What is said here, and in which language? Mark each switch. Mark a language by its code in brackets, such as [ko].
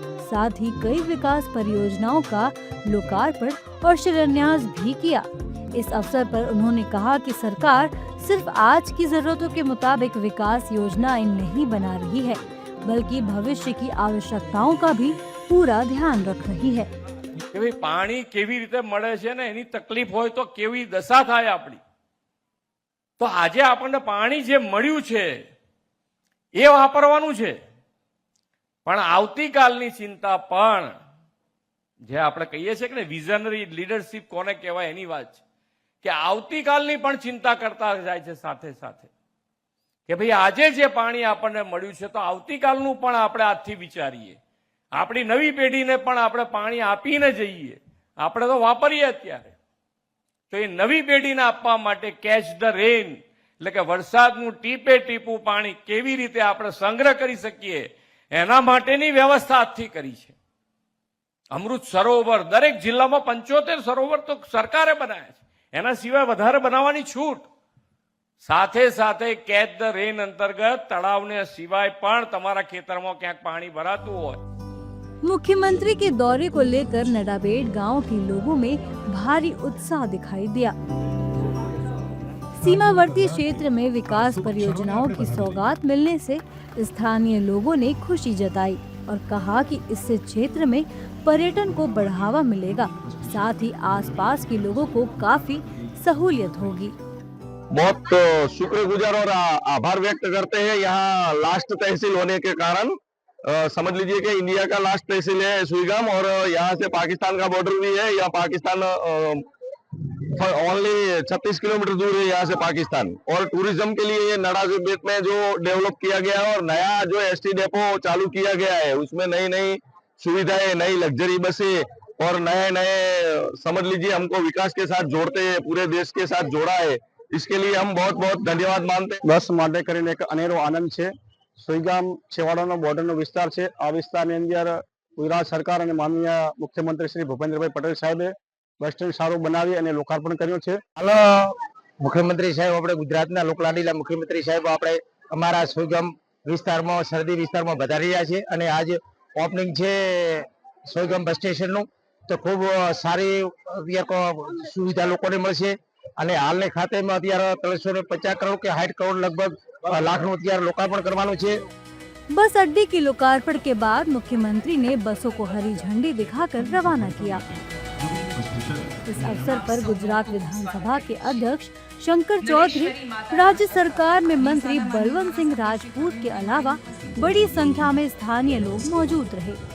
[hi] साथ ही कई विकास परियोजनाओं का लोकार्पण और शिलान्यास भी किया। इस अवसर पर उन्होंने कहा कि सरकार सिर्फ आज की जरूरतों के मुताबिक विकास योजनाएं नहीं बना रही है, बल्कि भविष्य की आवश्यकताओं का भी पूरा ध्यान रख रही है। [gu] કે ભાઈ પાણી કેવી રીતે મળે છે ને એની તકલીફ હોય તો કેવી દશા થાય આપણી। તો આજે આપણને પાણી જે મળ્યું છે એ વાપરવાનું છે, પણ આવતીકાલની ચિંતા પણ જે આપણે કહીએ છીએ કે વિઝનરી લીડરશિપ કોને કહેવાય એની વાત છે કે આવતીકાલની પણ ચિંતા કરતા જાય છે સાથે સાથે કે ભાઈ આજે જે પાણી આપણને મળ્યું છે તો આવતીકાલનું પણ આપણે આજથી વિચારીએ, આપણી નવી પેઢીને પણ આપણે પાણી આપીને જઈએ। આપણે તો વાપરીએ અત્યારે, તો એ નવી પેઢીને આપવા માટે કેચ ધ રેન એટલે કે વરસાદનું ટીપે ટીપું પાણી કેવી રીતે આપણે સંગ્રહ કરી શકીએ એના માટેની વ્યવસ્થા આજથી કરી છે। અમૃત સરોવર દરેક જિલ્લામાં 75 સરોવર તો સરકારે બનાવ્યા છે, એના સિવાય વધારે બનાવવાની છૂટ। સાથે સાથે કેચ ધ રેન અંતર્ગત તળાવને સિવાય પણ તમારા ખેતરમાં ક્યાંક પાણી ભરાતું હોય। [hi] मुख्यमंत्री के दौरे को लेकर नडाबेट गांव के लोगों में भारी उत्साह दिखाई दिया। सीमावर्ती क्षेत्र में विकास परियोजनाओं की सौगात मिलने से स्थानीय लोगों ने खुशी जताई और कहा कि इससे क्षेत्र में पर्यटन को बढ़ावा मिलेगा, साथ ही आसपास के लोगों को काफी सहूलियत होगी। बहुत शुक्रगुजार और आभार व्यक्त करते हैं। यहाँ लास्ट तहसील होने के कारण समझ लीजिए कि इंडिया का लास्ट तहसील है सुईगाम और यहाँ से पाकिस्तान का बॉर्डर भी है। यहाँ पाकिस्तान ओनली 36 किलोमीटर दूर है यहाँ से पाकिस्तान। और टूरिज्म के लिए ये नडाबेट में जो डेवलप किया गया है और नया जो एसटी डेपो चालू किया गया है उसमें नई नई सुविधाएं, नई लग्जरी बसें और नए नए समझ लीजिए हमको विकास के साथ जोड़ते हैं, पूरे देश के साथ जोड़ा है। इसके लिए हम बहुत बहुत धन्यवाद मानते हैं। [gu] बस માટે કરીને એક અનેરો આનંદ છે। સુઈગામ છેવાડાનો બોર્ડરનો વિસ્તાર છે। આ વિસ્તારની અંદર ગુજરાત સરકાર અને માનનીય મુખ્યમંત્રી શ્રી ભૂપેન્દ્રભાઈ પટેલ સાહેબે બસ સ્ટેન્ડ સારું બનાવી અને લોકાર્પણ કર્યું છે। હાલ મુખ્યમંત્રી સાહેબ આપણે ગુજરાતના લોકલાડીલા મુખ્યમંત્રી સાહેબ આપણે અમારા સુઈગામ વિસ્તારમાં સરહદી વિસ્તારમાં વધારી રહ્યા છે અને આજ ઓપનિંગ છે સુઈગામ બસ સ્ટેશનનું, તો ખૂબ સારી સુવિધા લોકોને મળશે અને હાલની ખાતેમાં અત્યારે 350 કરોડ કે 60 કરોડ લગભગ લાખનું અત્યારે લોકાર્પણ કરવાનું છે। [hi] बस अड्डे के लोकार्पण के बाद मुख्यमंत्री ने बसों को हरी झंडी दिखाकर रवाना किया। इस अवसर पर गुजरात विधानसभा के अध्यक्ष शंकर चौधरी, राज्य सरकार में मंत्री बलवंत सिंह राजपूत के अलावा बड़ी संख्या में स्थानीय लोग मौजूद रहे।